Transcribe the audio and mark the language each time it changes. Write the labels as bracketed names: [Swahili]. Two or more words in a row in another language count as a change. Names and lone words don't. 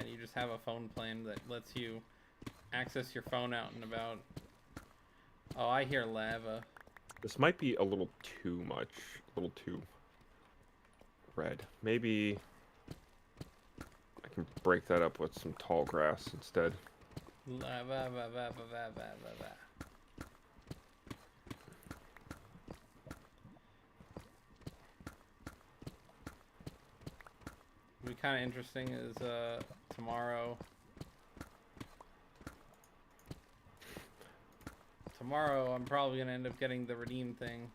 [English] You just have a phone plan that lets you access your phone out and about. Oh, I hear lava. This might be a little too much. A little too red. Maybe I can break that up with some tall grass instead. Lava, va, va, va, va, va, va, va. What would be kind of interesting is tomorrow. Tomorrow, I'm probably gonna end up getting the redeem thing.